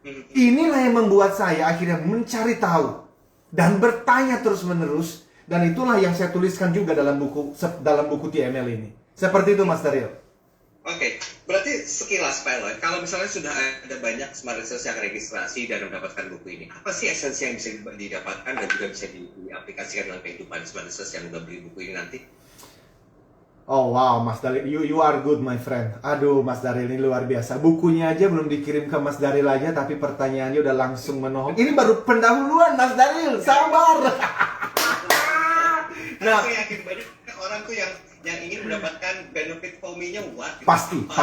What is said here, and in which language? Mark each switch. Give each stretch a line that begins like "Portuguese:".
Indonesian: Inilah yang membuat saya akhirnya mencari tahu dan bertanya terus-menerus, dan itulah yang saya tuliskan juga dalam buku TML ini. Seperti itu, Mas Daryl. Oke, berarti sekilas pilot, kalau misalnya sudah ada banyak smart listeners yang registrasi dan mendapatkan buku ini, apa sih esensi yang bisa didapatkan dan juga bisa diaplikasikan dalam kehidupan smart listeners yang udah beli buku ini nanti?
English: Oh wow, Mas Daryl, you are good my friend.
Indonesian: Aduh, Mas Daryl ini luar biasa. Bukunya aja belum dikirim ke Mas Daryl aja, tapi pertanyaannya udah langsung menohok. Ini baru pendahuluan, Mas Daryl, sabar. Nah, aku yakin banyak orang tuh yang ingin mendapatkan benefit for me- nya gitu. Pasti.